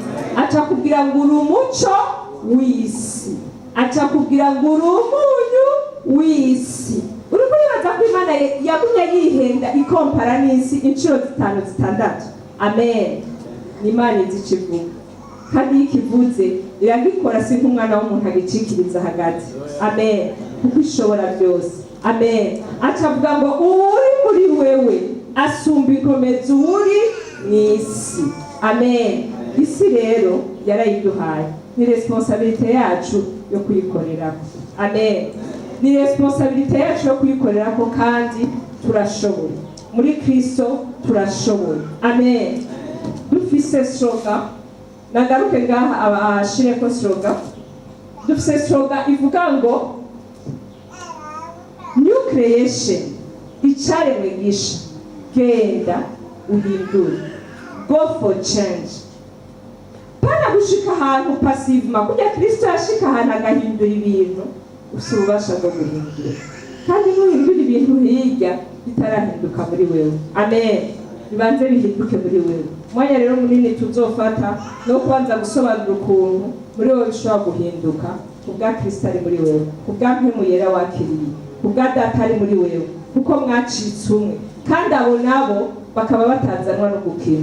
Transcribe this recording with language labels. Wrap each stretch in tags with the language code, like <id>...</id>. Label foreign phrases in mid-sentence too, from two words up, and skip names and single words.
<rn>Acakubwira ngo uri umuco w'isi, acakubwira ngo uri umunyu w'isi. Uri kuribaza ko Imana yagumye yihenda ikompara n'isi inshuro 5-6. Amen. Ni Imana izi ikivuga, kandi ikivuze iragikora, si nk'umwana w'umuntu agicikiriza hagati. Amen. Kuko ishobora byose. Amen. Acavuga ngo uri muri wewe asumba inkomezi uri n'isi. Amen. isi rero yarayiduhaye, ni responsabilité yacu yo kuyikorerako. Amen. Ni responsabilité yacu yo kuyikorerako kandi turashoboye. Muri Kristo turashoboye. Amen. Dufise slogan, nagaruke ngaha abashireko slogan. Dufise slogan ivuga ngo</rn> <en>New creation,</en> <rn>icaremwe gisha, genda uhindure,</rn> <en>go for change.</en> <rn>Pana gushika ahantu passivement, kugira Kristo yashika ahantu agahindura ibintu, ufise ububasha bwo guhindura. Kandi nuhindura ibintu hirya bitarahinduka muri wewe. Amen. Bibanze bihinduke muri wewe. Mwanya rero munini tuzofata no kubanza gusobanura ukuntu muri wewe bishobora guhinduka, kubwa Kristo ari muri wewe, kubwa mpemu yera wakiriye, kubwa data ari muri wewe, kuko mwacitse umwe, kandi abo nabo bakaba batazanwa no gukina.</rn>